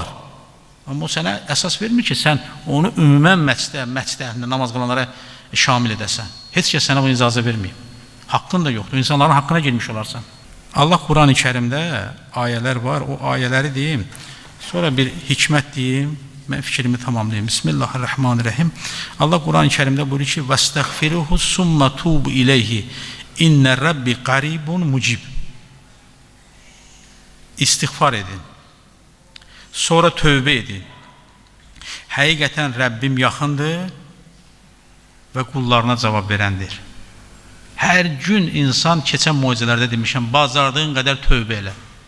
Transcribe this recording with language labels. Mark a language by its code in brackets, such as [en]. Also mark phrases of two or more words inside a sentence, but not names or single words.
[az] Amma o sənə əsas vermir ki, sən onu ümumən məscidə əhlində namaz qılanlara şamil edəsən. Heç kəs sənə bu icazə verməyib. Haqqın da yoxdur, insanların haqqına girmiş olarsan. Allah Quran-ı Kərimdə ayələr var, o ayələri deyim, sonra bir hikmət deyim, mən fikrimi tamamlayayım. Bismillahirrahmanirrahim. Allah Quran-ı Kərimdə buyurur ki, [ar] وَاسْتَغْفِرُهُ ثُمَّ تُوبُ إِلَيْهِ اِنَّ الرَّبِّ قَرِيبٌ مُجِيبٌ. [az] İstiğfar edin. Sonra tövbə edin. Həqiqətən Rəbbim yaxındır və qullarına cavab verəndir. Hər gün insan, keçən mucizələrdə demişəm, bazardığın qədər tövbə elə.